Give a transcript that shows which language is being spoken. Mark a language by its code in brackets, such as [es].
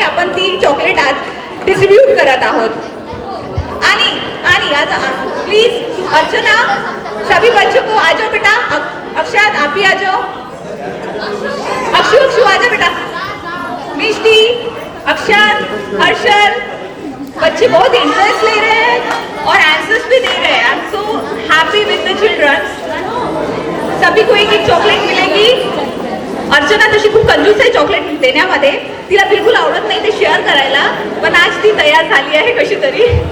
[mr] आपण ती चॉकलेट आज डिस्ट्रीब्यूट करत आहोत। आणि आज [hi] प्लीज अर्चना, सभी बच्चों को आ जाओ बेटा। अक्षत आप भी आ जाओ। अक्षु आ जाओ बेटा। मिष्टी, अक्षर, हर्षल, बच्चे बहुत इंटरेस्ट ले रहे हैं और आंसर्स भी दे रहे हैं। [en] I am so happy with the children. [hi] सभी को एक चॉकलेट मिलेगी। [mr] अर्चना तशी खूप कंजूस आहे चॉकलेट देण्यामध्ये, तिला बिलकुल आवडत नाही ते शेअर करायला, पण आज ती तयार झाली आहे कशी तरी।